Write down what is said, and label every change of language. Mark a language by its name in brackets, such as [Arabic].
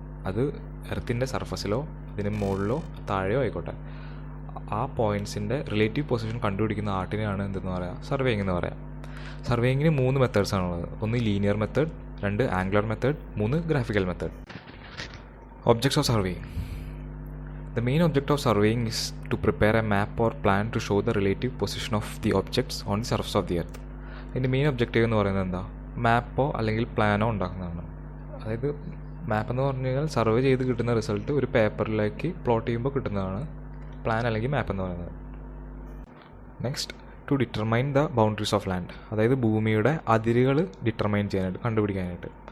[Malayalam] അത് എർത്തിൻ്റെ സർഫസിലോ അതിന് മുകളിലോ താഴെയോ ആയിക്കോട്ടെ, ആ പോയിൻറ്റ്സിൻ്റെ റിലേറ്റീവ് പൊസിഷൻ കണ്ടുപിടിക്കുന്ന ആർട്ടിനെയാണ് എന്തെന്ന് പറയുക, സർവേയിങ് എന്ന് പറയാം. സർവേയിങ്ങിന് 3 മെത്തേഡ്സാണുള്ളത്. 1 linear method, 2 angular method, 3 graphical method. [English] Objects of surveying. The main object of surveying is to prepare a map or plan to show the relative position of the objects on the surface of the earth. [Malayalam] ഇതിൻ്റെ main objective എന്ന് പറയുന്നത് എന്താ? മാപ്പോ അല്ലെങ്കിൽ പ്ലാനോ ഉണ്ടാക്കുന്നതാണ്. അതായത് മാപ്പ് എന്ന് പറഞ്ഞു കഴിഞ്ഞാൽ സർവേ ചെയ്ത് കിട്ടുന്ന റിസൾട്ട് ഒരു പേപ്പറിലേക്ക് പ്ലോട്ട് ചെയ്യുമ്പോൾ കിട്ടുന്നതാണ് പ്ലാൻ അല്ലെങ്കിൽ മാപ്പ് എന്ന് പറയുന്നത്. [English] Next, to determine the boundaries of land. [Malayalam] അതായത് ഭൂമിയുടെ അതിരുകൾ ഡിറ്റർമൈൻ ചെയ്യാനായിട്ട്, കണ്ടുപിടിക്കാനായിട്ട്.